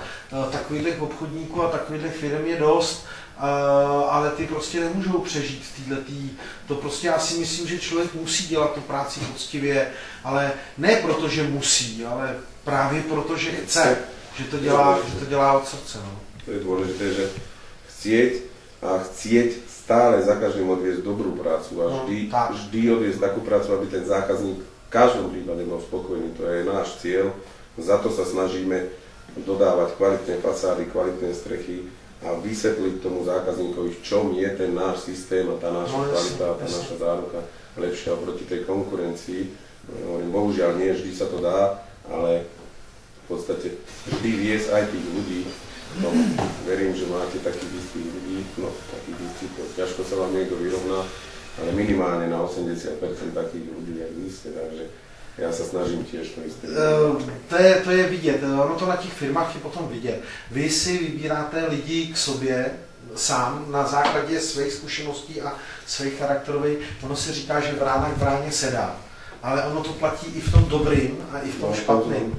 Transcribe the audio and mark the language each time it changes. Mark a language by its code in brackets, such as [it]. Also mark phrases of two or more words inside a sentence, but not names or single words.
[cs] Takových obchodníků a takových firm je dost, ale ty prostě nemůžou přežít v této. To prostě já si myslím, že člověk musí dělat tu práci poctivě, ale ne proto, že musí, ale právě proto, že chce, že to dělá od srdce. No. [sk] To je dôležité, že chcieť stále za každým odviesť dobrú prácu a vždy odviesť takú prácu, aby ten zákazník v každom prípade bol spokojný. To je náš cieľ, za to sa snažíme dodávať kvalitné fasády, kvalitné strechy a vysvetliť tomu zákazníkovi, v čom je ten náš systém a tá naša kvalita, tá naša záruka lepšia oproti tej konkurencii. Bohužiaľ nie vždy sa to dá, ale v podstate vždy viesť aj tých ľudí. No, verím, že máte takých istých ľudí, no takých istých, ťažko sa vám niekto vyrovná, ale minimálne na 80% takých ľudí, jak vy ste, [cs] takže já se snažím těž to jisté. To je vidět, ono to na těch firmách je potom vidět. Vy si vybíráte lidi k sobě sám na základě svých zkušeností a svých charakterových. Ono se říká, že vrána k vráně sedá. Ale ono to platí i v tom dobrým a i v tom špatným.